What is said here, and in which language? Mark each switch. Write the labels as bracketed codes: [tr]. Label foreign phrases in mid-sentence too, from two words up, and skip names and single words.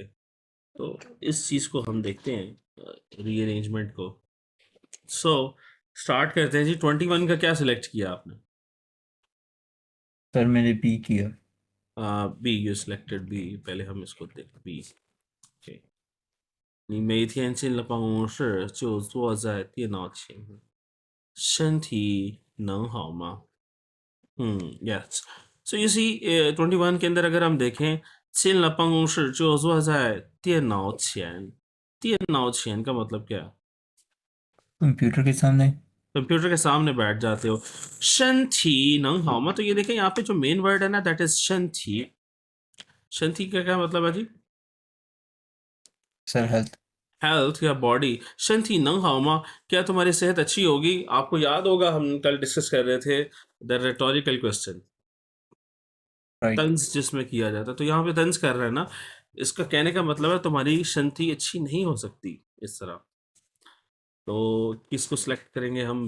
[hi] तो इस चीज़ को हम देखते हैं, रीअरेंजमेंट को। सो स्टार्ट करते हैं जी। 21 का क्या सिलेक्ट किया आपने? सर मैंने बी किया। [en] B, you selected B. [hi] पहले हम इसको देख बी। [zh] ओके। 你每天进了办公室就坐在电脑前，身体能好吗？yes. [en] So you see, [hi] 21 के अंदर अगर हम देखें, [zh] 进了办公室就坐在电脑前，电脑前 [hi] का मतलब क्या है? कंप्यूटर के सामने। कंप्यूटर के सामने बैठ जाते हो। [zh] 身体能好吗? [hi] तो ये देखें, यहाँ पे जो मेन वर्ड है ना, [en] that is [hi] 身体। 身体 का क्या मतलब है जी? सर हेल्थ। हेल्थ या बॉडी। [zh] 身体能好吗? [hi] क्या तुम्हारी सेहत अच्छी होगी? आपको याद होगा हम कल डिस्कस कर रहे थे [en] the rhetorical question, [hi] राइट। तंज जिसमें किया जाता है। तो यहाँ पे तंज कर रहे हैं ना, इसका कहने का मतलब है तुम्हारी शंति अच्छी नहीं हो सकती इस तरह। तो किसको सिलेक्ट करेंगे हम?